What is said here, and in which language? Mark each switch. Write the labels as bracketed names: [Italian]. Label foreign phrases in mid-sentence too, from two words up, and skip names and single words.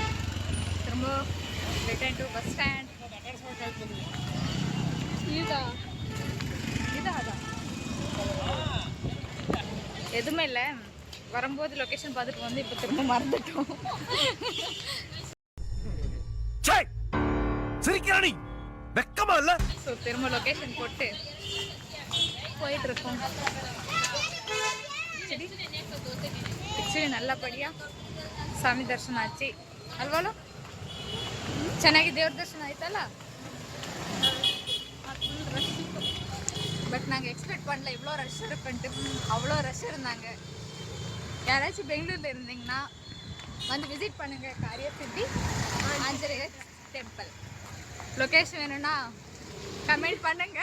[Tamil] திரும்ப [English] return to bus stand. [Tamil] இதான் எதுவுமே இல்லை. வரும்போது லொக்கேஷன் பார்த்துட்டு வந்து இப்போ திரும்ப மறந்துட்டோம். சிரிக்கிறானி வெக்கமா இல்ல? ஸோ திரும்ப லொக்கேஷன் போட்டு போயிட்டு இருக்கோம். [Kannada] ಆ್ಯಕ್ಚುಲಿ நல்லபடியாக ಸ್ವಾಮಿ ದರ್ಶನ ಆಚಿ ಅಲ್ವಲ್ಲ? ಚೆನ್ನಾಗಿ ದೇವ್ರ ದರ್ಶನ ಆಯ್ತಲ್ಲ. [Tamil] பட் நாங்கள் எக்ஸ்பெக்ட் பண்ணல இவ்வளோ ரஷ் இருக்குன்ட்டு. அவ்வளோ ரஷ் இருந்தாங்க. யாராச்சும் பெங்களூரில் இருந்தீங்கன்னா வந்து விசிட் பண்ணுங்கள். காரியசித்தி ஆஞ்சநேயர் டெம்பிள். லொக்கேஷன் வேணும்னா கமெண்ட் பண்ணுங்க.